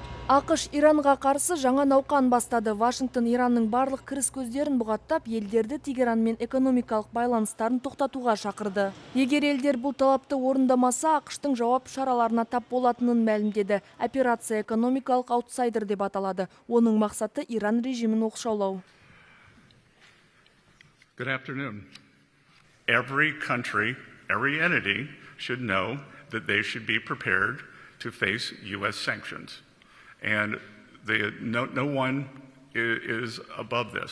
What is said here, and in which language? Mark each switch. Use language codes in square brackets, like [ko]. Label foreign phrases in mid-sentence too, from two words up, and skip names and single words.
[kk] АКШ Иранга каршы жаңа науқан бастады. Вашингтон Иранның барлық кіріс көздерін бұғаттап, елдерді Тегеранмен экономикалық байланыстарын тоқтатуға шақырды. Егер елдер бұл талапты орындамаса, АКШтың жауап шараларына тап болатынын мәлімдеді. Операция экономикалық аутсайдер деп аталады. Оның мақсаты Иран режимін оқшаулау. [en] Good afternoon. Every country, every entity should know that they should be prepared to face U.S. sanctions. And no one is above this.